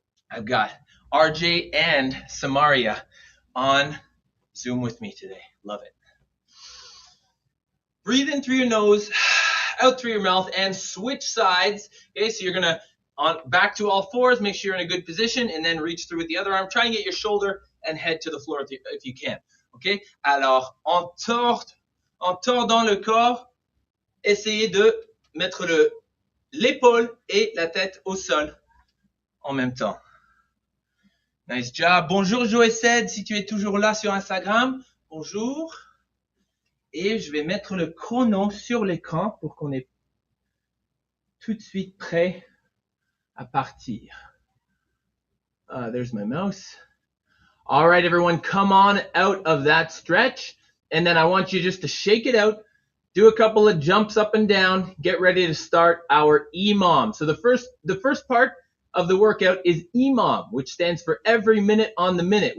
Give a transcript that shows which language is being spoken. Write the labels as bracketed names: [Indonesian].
[English] I've got RJ and Samaria on Zoom with me today. Love it. Breathe in through your nose, out through your mouth, and switch sides. Okay, so you're going to back to all fours, make sure you're in a good position, and then reach through with the other arm. Try and get your shoulder and head to the floor if you can. Okay? [French] Alors, en tordant le corps, essayez de mettre l'épaule et la tête au sol en même temps. [English] Nice job. [French] Bonjour Joëced, si tu es toujours là sur Instagram. Bonjour. Et je vais mettre le chrono sur l'écran pour qu'on est tout de suite prêt à partir. [English] There's my mouse. All right, everyone, come on out of that stretch. And then I want you just to shake it out, do a couple of jumps up and down, get ready to start our EMOM. So the first part of the workout is EMOM, which stands for every minute on the minute.